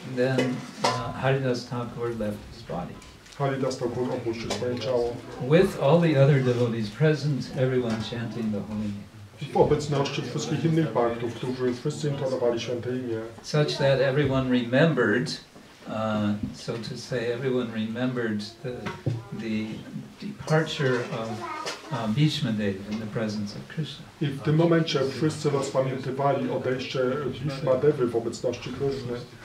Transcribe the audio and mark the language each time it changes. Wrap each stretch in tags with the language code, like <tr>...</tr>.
<en>then Haridas Thakur left his body.</en> <pl>Haridas Thakur opuścił swoje ciało.</pl> <en>With all the other devotees present, everyone chanting the holy name.</en> <pl>W obecności wszystkich innych bhaktów, którzy wszyscy intonowali święte imię.</pl> <en>Such that everyone remembered, so to say, everyone remembered the departure Bhishmadev in the presence of Krishna.</en> <pl>I w tym momencie wszyscy rozpamiętywali odejście Bhishmadevy w obecności Kryszny.</pl>